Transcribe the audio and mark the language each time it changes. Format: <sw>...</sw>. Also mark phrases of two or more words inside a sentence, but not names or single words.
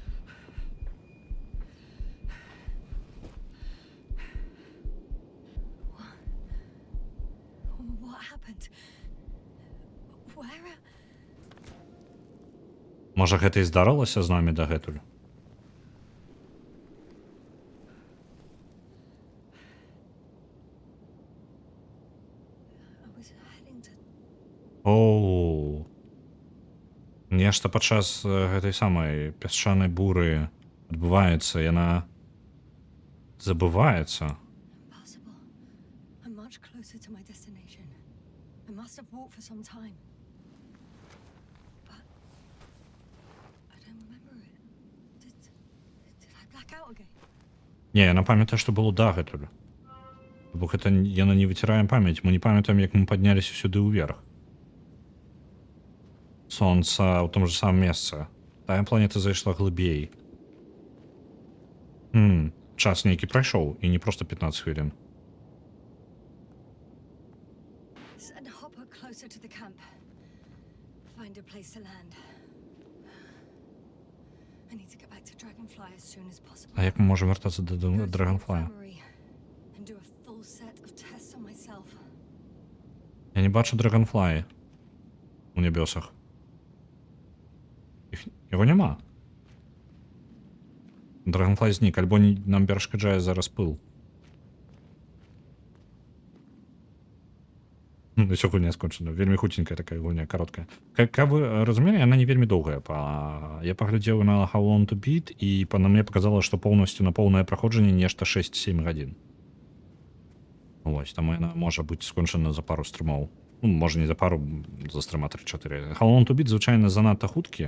<en>What happened? Where?</en> <be>Можа, гэта і здарылася з намі дагэтуль?</be> <en>I was heading to. Оу.</en> <be>Нешта падчас гэтай самай пясчанай буры адбываецца, яна забываецца.</be> <en>Impossible. I'm much closer to my destination. I must have walked for some time. But I don't remember it. Did I black out again?</en> <be>Не, яна памятае, што было дагэтуль. Бо гэта яна не выцірае памяць. Мы не памятаем, як мы падняліся сюды ўверх. Сонца ў том же самым месцы. Тая планета зайшла глыбей. Час нейкі прайшоў, і не проста 15 хвілін.</be> <en>Send Hopper closer to the camp. Find a place to land. I need to get back to Dragonfly as soon as possible.</en> <uk>А як ми можемо вертатися до</uk> <en>Go to the Dragonfly? infirmary and do a full set of tests on myself.</en> <uk>Я не бачу Dragonfly у небесах. Його нема. Dragonfly знік, альбо нам перешкоджає зараз пил.</uk> <be>Ну, все гульня скончена. Вельмі хутенькая такая гульня, короткая. Как вы разумели, она не вельмі доўгая. Я паглядзеў на How Long to Beat, і на мне показалось, што поўнасцю на поўнае праходжанне нешта 6-7 гадзін. Вось, таму яна можа быць скончана за пару стрымоў. Ну, можа не за пару, за стрыма 3-4. How Long to Beat, звычайна, занадта хуткі.</be>